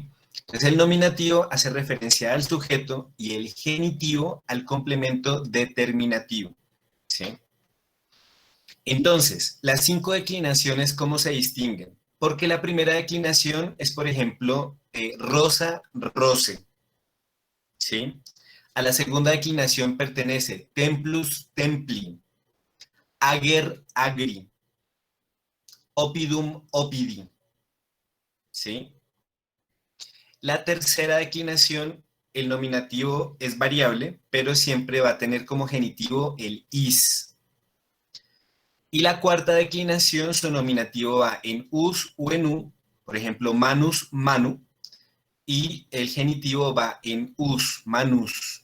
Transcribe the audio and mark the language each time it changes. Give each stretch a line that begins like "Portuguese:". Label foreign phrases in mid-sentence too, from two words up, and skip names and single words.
Spanish: Entonces el nominativo hace referencia al sujeto y el genitivo al complemento determinativo. ¿Sí? Entonces, las 5 declinaciones, ¿cómo se distinguen? Porque la primera declinación es, por ejemplo,
Latin: rosa, roce.
Spanish: ¿Sí? A la segunda declinación pertenece
Latin: templus, templi, ager, agri, oppidum, oppidi.
Spanish: ¿Sí? La tercera declinación, el nominativo es variable, pero siempre va a tener como genitivo el is. Y la cuarta declinación, su nominativo va en us o en u, por ejemplo,
Latin: manus, manu,
Spanish: y el genitivo va en us, manus.